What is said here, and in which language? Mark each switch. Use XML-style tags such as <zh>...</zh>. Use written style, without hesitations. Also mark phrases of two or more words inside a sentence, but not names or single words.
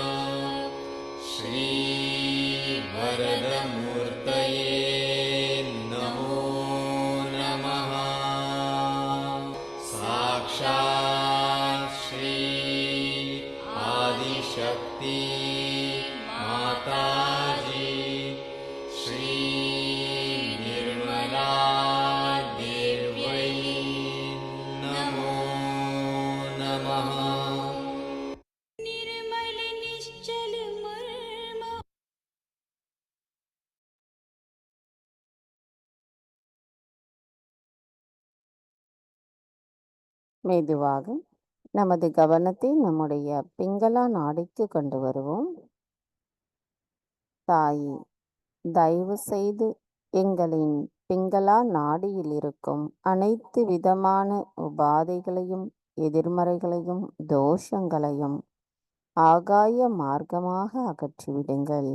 <sa>श्रीवरदमूर्तये नमो नमः साक्षात् श्री आदिशक्ति माताजी श्री निर्मला देव्यै नमो नमः निर्मल निश्चल मर्म</sa> <ta>மெதுவாக நமது கவனத்தை நம்முடைய பிங்களா நாடிக்கு கொண்டு வருவோம். தாயி, தயவு செய்து எங்களின் பிங்களா நாடியில் இருக்கும் அனைத்து விதமான உபாதைகளையும் எதிர்மறைகளையும் தோஷங்களையும் ஆகாய மார்க்கமாக அகற்றிவிடுங்கள்.</ta>